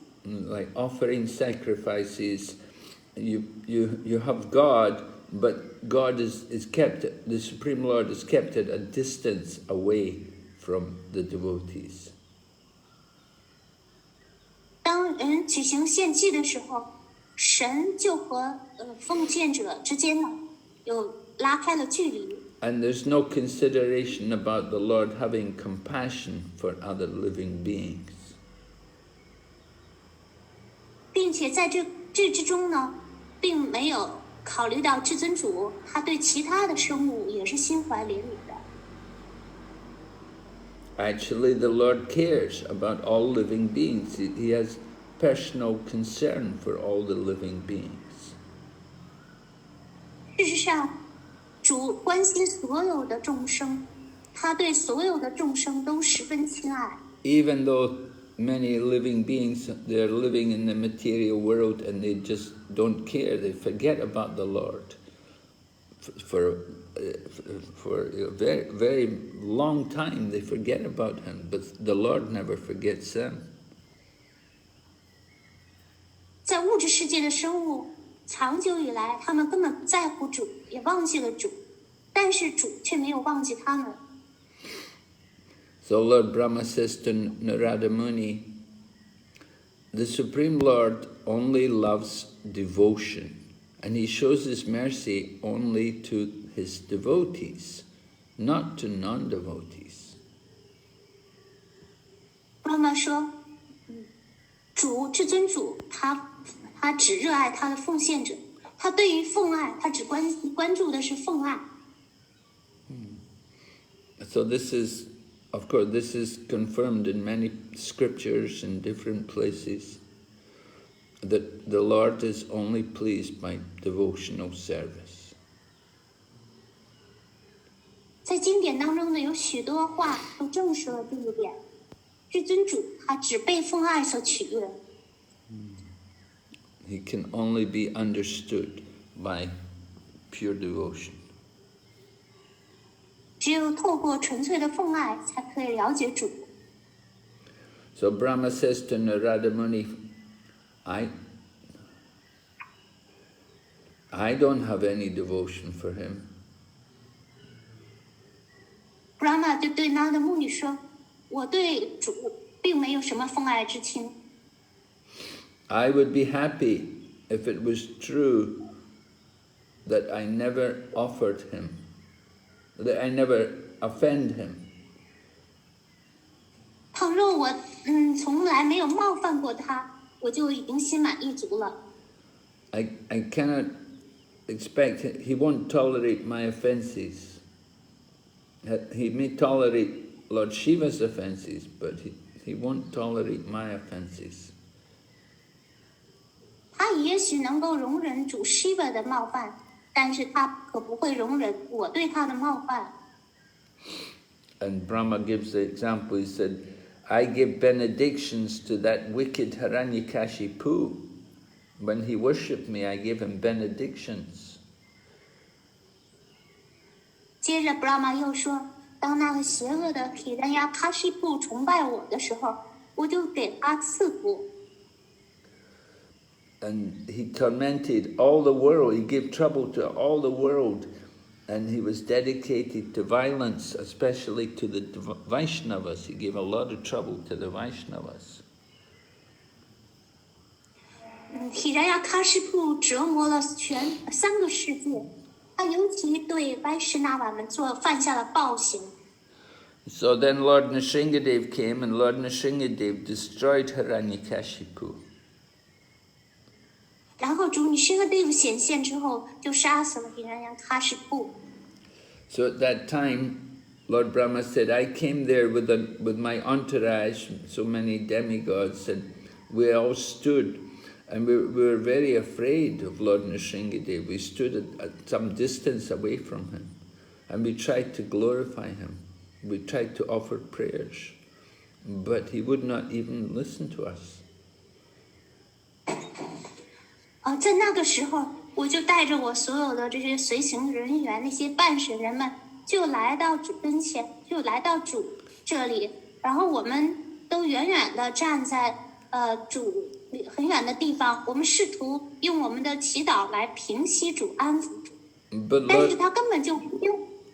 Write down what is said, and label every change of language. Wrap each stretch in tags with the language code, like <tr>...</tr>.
<en>Like offering sacrifices, you have God, but God is kept, the Supreme Lord is kept at a distance away from the devotees.</en> <zh>当人举行献祭的时候，神就和奉献者之间呢有拉开了距离。</zh> <en>And there's no consideration about the Lord having compassion for other living beings.</en> <zh>并且在这之中呢，并没有考虑到至尊主他对其他的生物也是心怀怜悯的。</zh> <en>Actually, the Lord cares about all living beings. He has personal concern for all the living beings.</en> <zh>事实上，主关心所有的众生，他对所有的众生都十分亲爱。</zh> <en>Even though many living beings, they're living in the material world and they just don't care, they forget about the Lord. for a very, very long time they forget about him, but the Lord never forgets them.</en> <zh>在物质世界的生物，长久以来，他们根本不在乎主，也忘记了主，但是主却没有忘记他们。</zh> <en>So Lord Brahma says to Narada Muni, the Supreme Lord only loves devotion, and he shows his mercy only to his devotees, not to non-devotees.</en> <zh>Brahma 说，主至尊主，他只热爱他的奉献者，他对于奉爱，他只关注的是奉爱。</zh> <en>So this is, of course, this is confirmed in many scriptures in different places, that the Lord is only pleased by devotional service.</en> <zh>在经典当中呢，有许多话都证实了这一点。至尊主他只被奉爱所取悦。</zh> <en>He can only be understood by pure devotion.</en> <zh>只有透過純粹的奉愛，才可以了解主。</zh> <en>So Brahma says to Narada Muni, I don't have any devotion for him.</en> <zh>Brahma 就对他的牧女说：“我对主并没有什麼奉愛之情。”</zh> <en>I would be happy if it was true that I never offered him, that I never offend him.</en> <zh>倘若我從來沒有冒犯過他，我就已經心滿意足了。</zh> <en>I cannot expect he won't tolerate my offenses. He may tolerate Lord Shiva's offenses, but he won't tolerate my offenses.</en> <zh>他也許能夠容忍主 Shiva 的冒犯，但是他可不會容忍我對他的冒犯。</zh> <en>And Brahma gives the example. He said, I give benedictions to that wicked Hiranyakashipu. When he worshipped me, I gave him benedictions.</en> <zh>接着 Brahma 又說，當那個邪惡的 Hiranyakashipu 崇拜我的時候，我就給他賜福。</zh> <en>And he tormented all the world. He gave trouble to all the world. And he was dedicated to violence, especially to the Vaishnavas. He gave a lot of trouble to the Vaishnavas.</en> <zh>Hiranyakashipu 折磨了3個世界，他尤其對 Vaishnava 們犯下了暴行。</zh> <en>So then Lord Nrsingadev came, and Lord Nrsingadev destroyed Hiranyakashipu.</en> <zh>然後主Nrsingadev顯現之後，就殺死了 Hiranyakashipu。</zh> <en>So at that time, Lord Brahma said, I came there with my entourage, so many demigods, and we all stood, and we were very afraid of Lord Nrsingadev. We stood at some distance away from him, and we tried to glorify him. We tried to offer prayers, but he would not even listen to us.</en> <zh>在那個時候，我就帶着我所有的這些隨行人員，那些辦事人們，就來到主跟前，就來到主這裡，然後我們都遠遠的站在主很遠的地方，我們試圖用我們的祈禱來平息主、安撫主，但是他根本就不用。</zh>